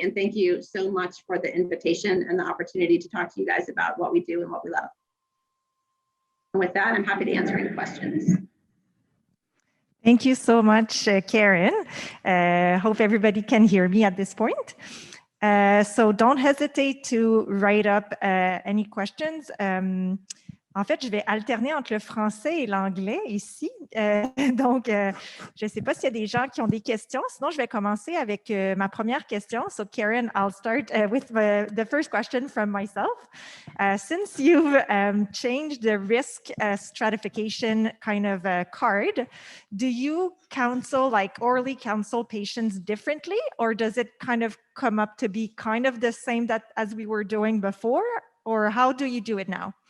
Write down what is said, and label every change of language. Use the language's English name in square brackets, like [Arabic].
[English] And thank you so much for the invitation and the opportunity to talk to you guys about what we do and what we love. And with that, I'm happy to answer any questions. Thank you so much, Karen. Hope everybody can hear me at this point. So don't hesitate to write up any questions. [French] En fait, je vais alterner entre le français et l'anglais ici. Donc, je ne sais pas s'il y a des gens qui ont des questions. Sinon, je vais commencer avec ma première question. [English] So, Karen, I'll start with the first question from myself. Since you've changed the risk stratification kind of card, do you counsel, like orally counsel patients differently, or does it kind of come up to be kind of the same as we were doing before, or how do you do it now?